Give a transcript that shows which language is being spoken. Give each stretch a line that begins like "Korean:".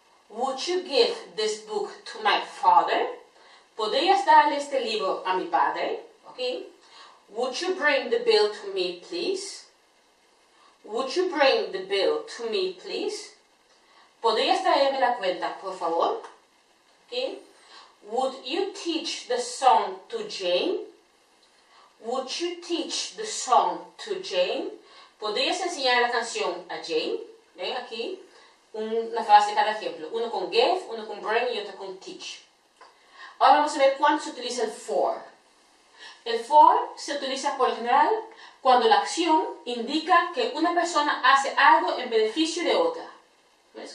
English: Would you give this book to my father?
Spanish: ¿Podrías darle este libro a mi padre?
English: Okay. Would you bring the bill to me, please? Would you bring the bill to me, please?
Spanish: ¿Podrías traerme la cuenta, por favor?
English: Okay. Would you teach the song to Jane? Would you teach the song to Jane?
Spanish: ¿Podrías enseñar la canción a Jane? ¿Ven aquí? Una frase de cada ejemplo. Uno con give, uno con bring y otro con teach. Ahora vamos a ver cuándo se utiliza el for. El for se utiliza por lo general cuando la acción indica que una persona hace algo en beneficio de otra. ¿Ves?